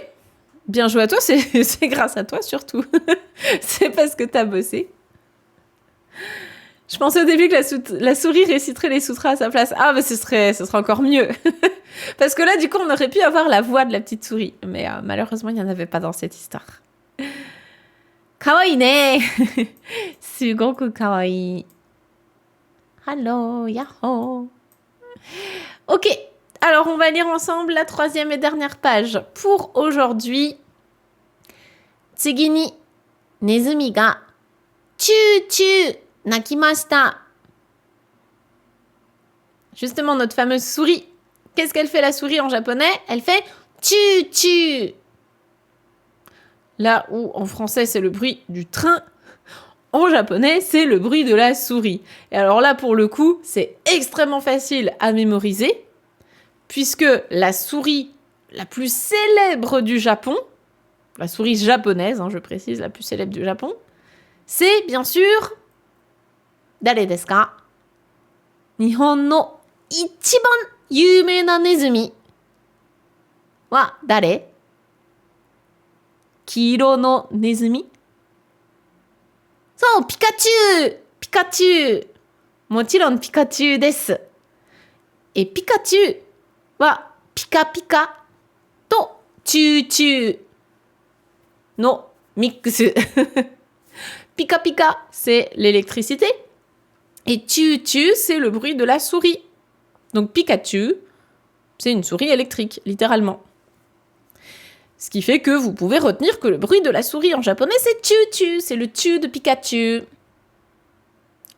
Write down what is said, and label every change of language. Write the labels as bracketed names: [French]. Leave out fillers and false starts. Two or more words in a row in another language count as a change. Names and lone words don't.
[French] Bien joué à toi, c'est grâce à toi surtout. C'est parce que t'as bossé. Je pensais au début que la souris réciterait les sutras à sa place. Ah, ce serait encore mieux. Parce que là, du coup, on aurait pu avoir la voix de la petite souris. Mais malheureusement, il n'y en avait pas dans cette histoire. [Japanese] かわいいね. すごくかわいい. Hello, yahoo. [French] Ok, alors on va lire ensemble la 3e et dernière page. Pour aujourd'hui, [Japanese] 次にネズミがチューチュー鳴きました. [French] Justement, notre fameuse souris. Qu'est-ce qu'elle fait la souris en japonais? Elle fait chu-chu. Là où en français c'est le bruit du train, en japonais c'est le bruit de la souris. Et alors là pour le coup c'est extrêmement facile à mémoriser puisque la souris la plus célèbre du Japon, la souris japonaise, je précise, la plus célèbre du Japon, c'est bien sûr [Japanese] 誰ですか? 日本の一番有名なネズミは誰? 黄色のネズミ? So, Pikachu! Pikachu! もちろんピカチュウです. Et ピカチュウはピカピカとチューチューのミックス. ピカピカ, [French] c'est l'électricité. Et [Japanese] チューチュー, [French] c'est le bruit de la souris. Donc Pikachu, c'est une souris électrique, littéralement. Ce qui fait que vous pouvez retenir que le bruit de la souris en japonais, c'est chu-chu, c'est le chu de Pikachu.